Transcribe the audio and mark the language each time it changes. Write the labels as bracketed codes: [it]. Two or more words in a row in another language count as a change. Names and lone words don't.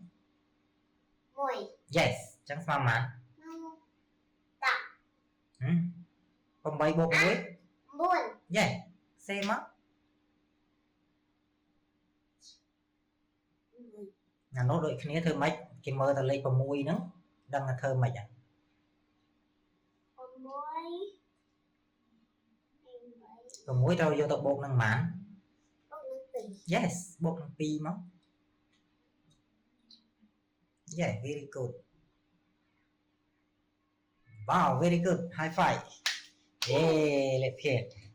[km] 1 yes អញ្ចឹងស្មើប៉ុន្មាន10 8បូក1 9 yes សេមកអានោះដូចគ្នាធ្វើម៉េចគេមើលតែលេខ6ហ្នឹងដឹងថាធ្វើម៉េច [en] 6 [km] ត្រូវយកទៅបូកនឹងប៉ុន្មាន [en] yes [km] បូកនឹង2មក [en] yeah very good wow very good high five let's hear